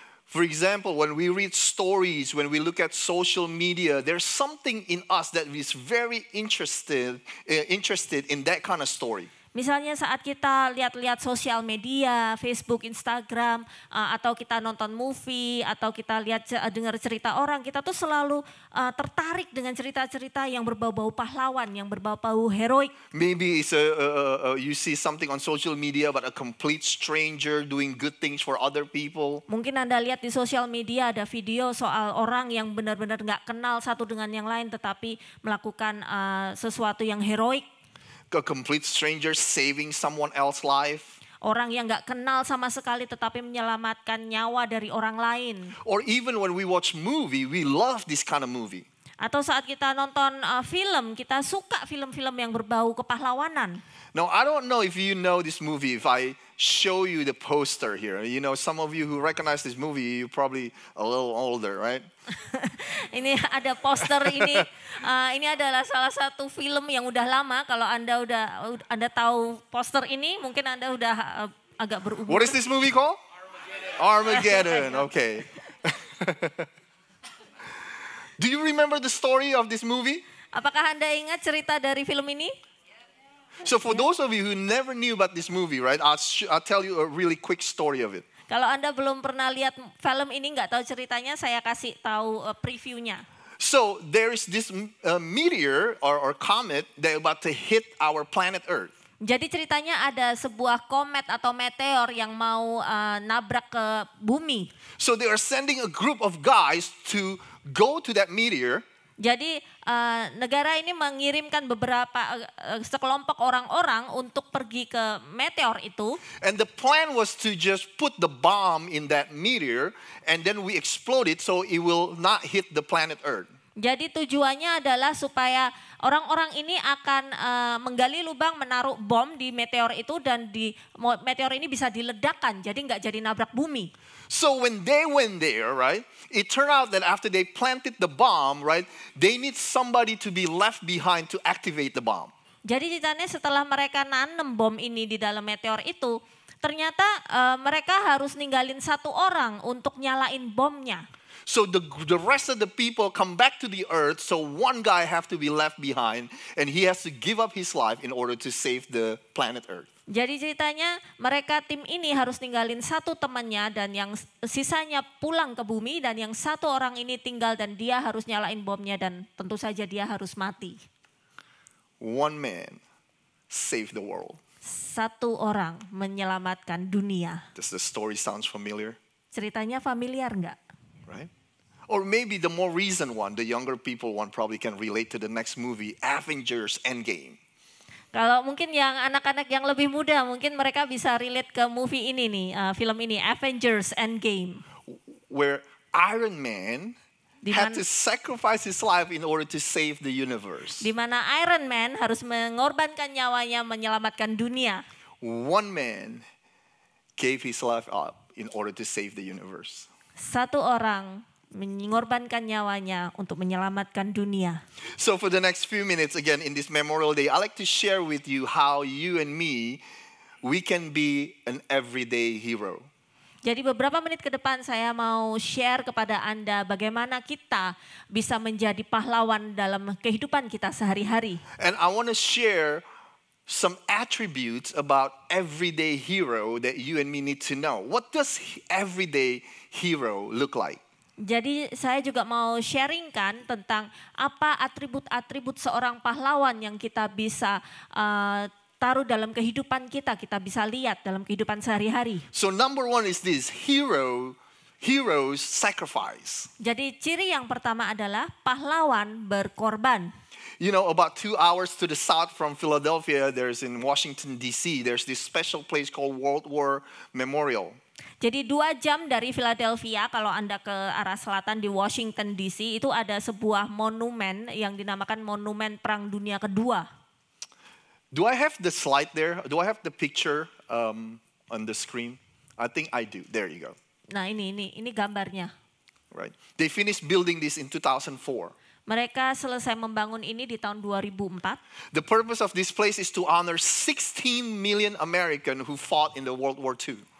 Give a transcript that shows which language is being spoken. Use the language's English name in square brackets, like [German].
[English] For example, when we read stories, when we look at social media, there's something in us that is very interested in that kind of story. [Indonesian] Misalnya saat kita lihat-lihat sosial media, Facebook, Instagram, atau kita nonton movie, atau kita dengar cerita orang, kita tuh selalu tertarik dengan cerita-cerita yang berbau-bau pahlawan, yang berbau-bau heroik. [English] Maybe it's you see something on social media about a complete stranger doing good things for other people. [Indonesian] Mungkin Anda lihat di sosial media ada video soal orang yang benar-benar nggak kenal satu dengan yang lain, tetapi melakukan sesuatu yang heroik. [English] A complete stranger saving someone else's life. [Indonesian] Orang yang nggak kenal sama sekali tetapi menyelamatkan nyawa dari orang lain. [English] Or even when we watch movie, we love this kind of movie. [Indonesian] Atau saat kita nonton film, kita suka film-film yang berbau kepahlawanan. [English] Now, I don't know if you know this movie, if I show you the poster here. You know, some of you who recognize this movie, you're probably a little older, right? [Indonesian] Ini ada poster ini. Ini adalah salah satu film yang udah lama. Kalau Anda tahu poster ini, mungkin Anda udah agak berumur. [English] What is this movie called? Armageddon. Okay. Do you remember the story of this movie? [Indonesian] Apakah Anda ingat cerita dari film ini? [English] So for those of you who never knew about this movie, right? I'll tell you a really quick story of it. [Indonesian] Kalau Anda belum pernah lihat film ini, nggak tahu ceritanya, saya kasih tahu previewnya. [English] So there is this meteor or comet that about to hit our planet Earth. [Indonesian] Jadi ceritanya ada sebuah komet atau meteor yang mau nabrak ke bumi. [English] So they are sending a group of guys to go to that meteor. [Indonesian] Jadi negara ini mengirimkan sekelompok orang-orang untuk pergi ke meteor itu. [English] And the plan was to just put the bomb in that meteor and then we explode it so it will not hit the planet Earth. [Indonesian] Jadi tujuannya adalah supaya orang-orang ini akan menggali lubang, menaruh bom di meteor itu dan meteor ini bisa diledakkan, jadi nggak jadi nabrak bumi. [English] So when they went there, right, it turned out that after they planted the bomb, right, they need somebody to be left behind to activate the bomb. [Indonesian] Jadi ceritanya setelah mereka nanam bom ini di dalam meteor itu, ternyata mereka harus ninggalin satu orang untuk nyalain bomnya. [English] So the rest of the people come back to the earth, so one guy have to be left behind and he has to give up his life in order to save the planet Earth. [Indonesian] Jadi ceritanya mereka tim ini harus ninggalin satu temannya dan yang sisanya pulang ke bumi dan yang satu orang ini tinggal dan dia harus nyalain bomnya dan tentu saja dia harus mati. [English] One man saved the world. [Indonesian] Satu orang menyelamatkan dunia. [English] Does the story sounds familiar? [Indonesian] Ceritanya familiar nggak? [English] Right? Or maybe the more recent one, the younger people one probably can relate to the next movie, Avengers Endgame. [Indonesian] Kalau mungkin yang anak-anak yang lebih muda mungkin mereka bisa relate ke movie ini nih, film ini Avengers Endgame. [English] Where Iron Man had to sacrifice his life in order to save the universe. [Indonesian] Di mana Iron Man harus mengorbankan nyawanya menyelamatkan dunia. [English] One man gave his life up in order to save the universe. [Indonesian] Satu orang mengorbankan nyawanya untuk menyelamatkan dunia. [English] So for the next few minutes again in this Memorial Day, I like to share with you how you and me, we can be an everyday hero. [Indonesian] Jadi beberapa menit ke depan saya mau share kepada Anda bagaimana kita bisa menjadi pahlawan dalam kehidupan kita sehari-hari. [English] And I want to share some attributes about everyday hero that you and me need to know. What does everyday hero look like? [Indonesian] Jadi saya juga mau sharingkan tentang apa atribut-atribut seorang pahlawan yang kita bisa taruh dalam kehidupan kita bisa lihat dalam kehidupan sehari-hari. [English] So number one is this, heroes sacrifice. [Indonesian] Jadi ciri yang pertama adalah pahlawan berkorban. [English] You know, about 2 hours to the south from Philadelphia, there's in Washington DC, there's this special place called World War Memorial. [Indonesian] Jadi 2 jam dari Philadelphia, kalau Anda ke arah selatan di Washington DC, itu ada sebuah monumen yang dinamakan Monumen Perang Dunia Kedua. [English] Do I have the slide there? Do I have the picture on the screen? I think I do. There you go. [Indonesian] Nah ini gambarnya. [English] Right. They finished building this in 2004. [Indonesian] Mereka selesai membangun ini di tahun 2004. [English] The purpose of this place is to honor 16 million Americans who fought in the World War II.